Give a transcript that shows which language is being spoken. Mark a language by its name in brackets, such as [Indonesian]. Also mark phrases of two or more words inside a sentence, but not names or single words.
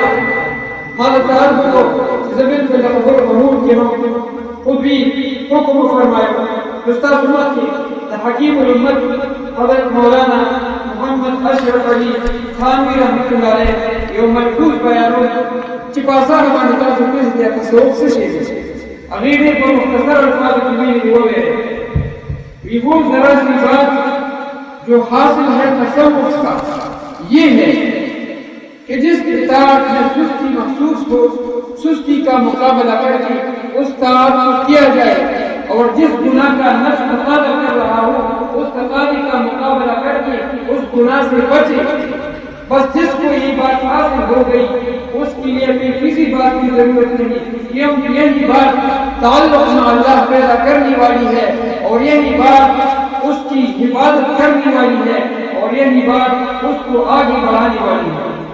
[Pashto] ما درته عرض وکړو چې زه بلکل د خبرو په مور کې یم خود وي حکم وفرمایه نو ستاسو مخکې د حکیم الامت حضرت مولانا محمد اشرف علي ثانوي رحمت الله علیه یو ملحوظ بیانون چې په اسانه باندې تاسو پوهېږئ چې تصوف څه شی دی هغې ډېر په مختصر الفاظو کې ویلي دي وویل [Urdu] وہ ذرا سی بات جو حاصل ہے تصوف کا یہ ہے کہ جس اطاعت میں سستی محسوس ہو سستی کا مقابلہ کر کے اس طاعت کو کیا جائے اور جس گناہ کا نفس تقاضا کر رہا ہو اس تقاضے کا مقابلہ کر کے اس گناہ سے بچے بس جس کو یہ بات حاصل ہو گئی اس کے لیے پھر کسی بات کی ضرورت نہیں کیونکہ یہی بات تعلق میں اللہ پیدا کرنے والی ہے اور یہی بات اس کی حفاظت کرنے والی ہے اور یہی بات اس کو آگے بڑھانے والی ہے